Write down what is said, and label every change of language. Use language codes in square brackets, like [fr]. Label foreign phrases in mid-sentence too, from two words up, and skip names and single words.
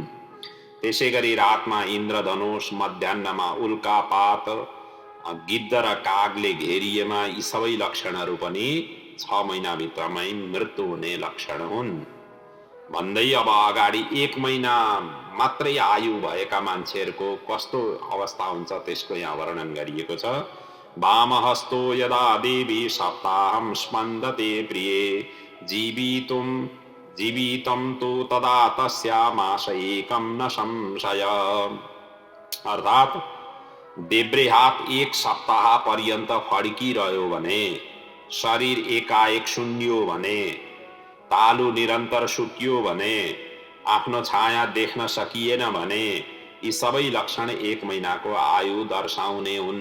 [ne] त्यसै गरी रातमा इन्द्रधनुष, मध्याह्नमा उल्कापात, गिद्ध र कागले घेरिएमा यी सबै लक्षणहरू पनि 6 महिनाभित्रमै मृत्यु हुने लक्षण हुन् भन्दै अब अगाडि 1 महिना मात्रै आयु भएका मान्छेहरूको कस्तो अवस्था हुन्छ त्यसको यहाँ वर्णन गरिएको छ। [sa] वामहस्तो यदा देवी सप्ताहं स्पन्दते प्रिये जीवितं तु तदा तस्यामास एकं न संशय। [ne] अर्थात देब्रे हात 1 सप्ताह पर्यन्त फड्किरह्यो भने, शरीर एकाएक सुन्नियो भने, तालु निरन्तर सुकियो भने, आफ्नो छाया देख्न सकिएन भने, यी सबै लक्षण 1 महिनाको आयु दर्शाउने हुन्।